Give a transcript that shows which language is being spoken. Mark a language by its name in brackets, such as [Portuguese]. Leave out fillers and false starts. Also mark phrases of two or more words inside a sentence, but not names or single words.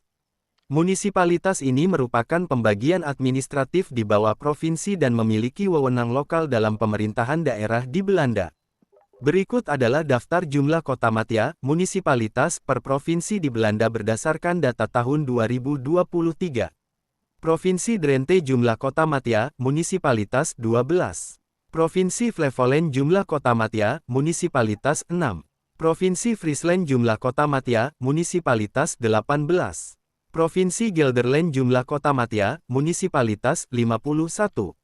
[Indonesian] Munisipalitas ini merupakan pembagian administratif di bawah provinsi dan memiliki wewenang lokal dalam pemerintahan daerah di Belanda. Berikut adalah daftar jumlah kota madya, munisipalitas per provinsi di Belanda berdasarkan data tahun 2023. Provinsi Drenthe jumlah kota madya, munisipalitas 12. Provinsi Flevoland jumlah kota madya, munisipalitas 6. Provinsi Friesland jumlah kota madya, munisipalitas 18. Provinsi Gelderland jumlah kota madya, munisipalitas 51.